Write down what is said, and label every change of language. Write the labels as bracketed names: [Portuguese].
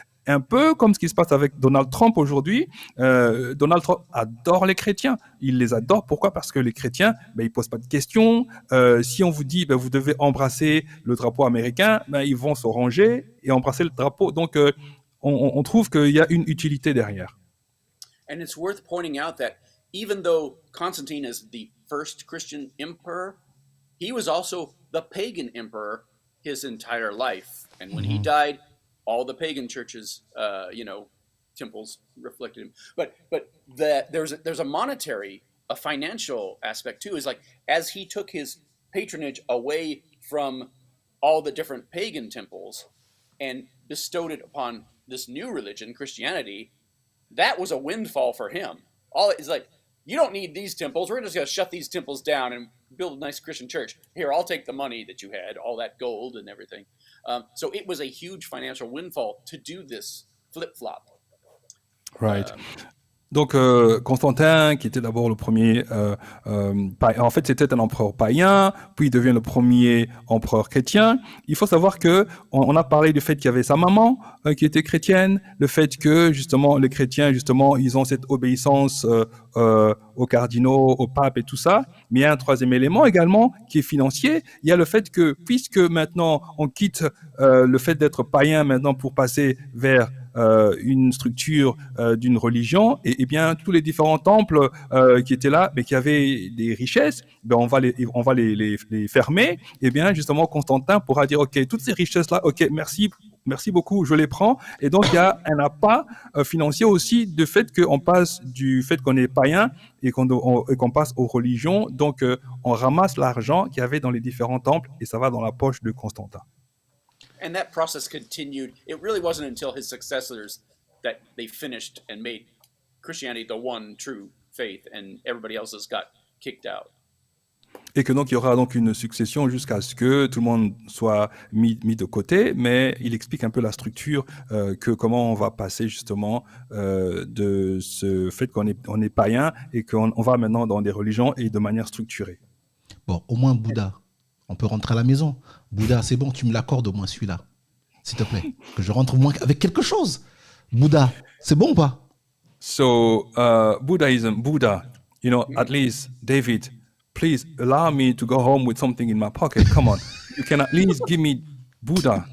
[French] Un peu comme ce qui se passe avec Donald Trump aujourd'hui. Donald Trump adore les chrétiens. Il les adore. Pourquoi? Parce que les chrétiens, ils posent pas de questions. Si on vous dit, vous devez embrasser le drapeau américain, ils vont se ranger et embrasser le drapeau. Donc, on trouve qu'il y a une utilité derrière. [English] And it's worth pointing out that even though Constantine is the first Christian emperor, he was also the pagan emperor his entire life. And when he died, all the pagan churches, temples reflected him. But there's a financial aspect too. Is like, as he took his patronage away from all the different pagan temples and bestowed it upon this new religion, Christianity, that was a windfall for him. It's like, you don't need these temples. We're just going to shut these temples down and build a nice Christian church. Here, I'll take the money that you had, all that gold and everything. So it was a huge financial windfall to do this flip-flop. Right. [French] Donc Constantin, qui était d'abord le premier, en fait c'était un empereur païen, puis il devient le premier empereur chrétien. Il faut savoir que on a parlé du fait qu'il y avait sa maman qui était chrétienne, le fait que justement les chrétiens justement ils ont cette obéissance aux cardinaux, au pape et tout ça. Mais il y a un troisième élément également qui est financier. Il y a le fait que puisque maintenant on quitte le fait d'être païen maintenant pour passer vers une structure d'une religion, et bien tous les différents temples qui étaient là, mais qui avaient des richesses, on va les fermer. Et bien justement Constantin pourra dire ok, toutes ces richesses là, ok, merci beaucoup, je les prends. Et donc il y a un appât financier aussi du fait qu'on passe du fait qu'on est païen et qu'on passe aux religions. Donc on ramasse l'argent qu'il y avait dans les différents temples et ça va dans la poche de Constantin. [English] And that process continued. It really wasn't until his successors that they finished and made Christianity the one true faith, and everybody else has got kicked out. [French] Et que donc il y aura donc une succession jusqu'à ce que tout le monde soit mis de côté, mais il explique un peu la structure, que comment on va passer justement de ce fait qu'on est païen et qu'on va maintenant dans des religions et de manière structurée. Bon, au moins Bouddha, on peut rentrer à la maison. Bouddha, c'est bon, tu me l'accordes au moins celui-là, s'il te plaît, que je rentre au moins avec quelque chose. Bouddha, c'est bon ou pas? [English] So Buddhism, Buddha, you know, at least David, please allow me to go home with something in my pocket. Come on, you can at least give me Buddha.